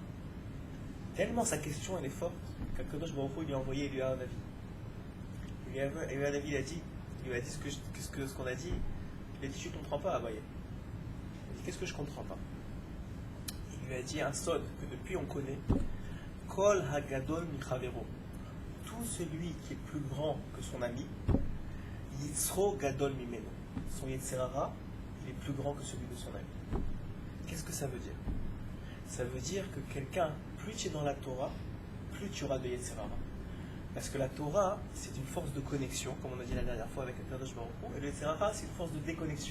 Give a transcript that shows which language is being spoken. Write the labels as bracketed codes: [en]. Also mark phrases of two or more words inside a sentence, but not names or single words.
[fr] Tellement sa question, elle est forte, qu' [he] הקדוש ברוך הוא, [fr] il lui a envoyé, il lui a un avis. Il lui a un avis, il lui a dit ce qu'on a dit. Il a dit, tu ne comprends pas, Abaye. Il a dit, qu'est-ce que je ne comprends pas? Il lui a dit un sod que depuis on connaît. [he] כל הגדול מחבירו. [fr] Tout celui qui est plus grand que son ami, [he] יצרו גדול ממנו. [fr] Son yetzerara, il est plus grand que celui de son ami. Qu'est-ce que ça veut dire? Ça veut dire que quelqu'un, plus tu es dans la Torah, plus tu auras de yetzerara. Parce que la Torah, c'est une force de connexion, comme on a dit la dernière fois avec [he] הקדוש ברוך הוא, [fr] et le Yetzirah, c'est une force de déconnexion.